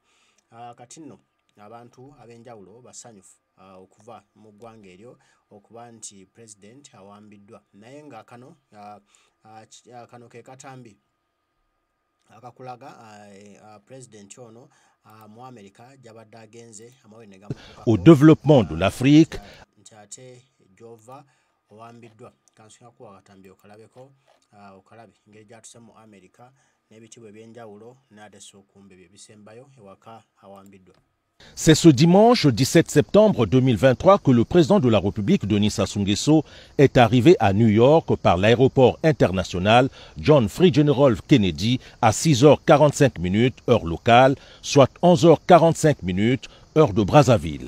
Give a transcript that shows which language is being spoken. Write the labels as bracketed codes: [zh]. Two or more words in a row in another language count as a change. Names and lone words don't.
[lg] Kati nno abantu ab'enjawulo basanyufu okuva mu ggwanga eryo okuba nti president awambiddwa naye nga kano ke katambi akakulaga president ono mu America gy'abadde agenze amawulire ne gamutuukako [fr] au développement de l'Afrique [lg] nti ate gy'ova owambiddwa. Kansinga akatambi okalabeko okalabe engeri gy'atuse mu America n'ebitiibwa eby'enjawulo n'ate sookumbe bye bisembayo ewaka awambiddwa. [fr] C'est ce dimanche 17 septembre 2023 que le président de la République, Denis Sassou Nguesso, est arrivé à New York par l'aéroport international John F. Kennedy à 6h45 heure locale, soit 11h45 heure de Brazzaville.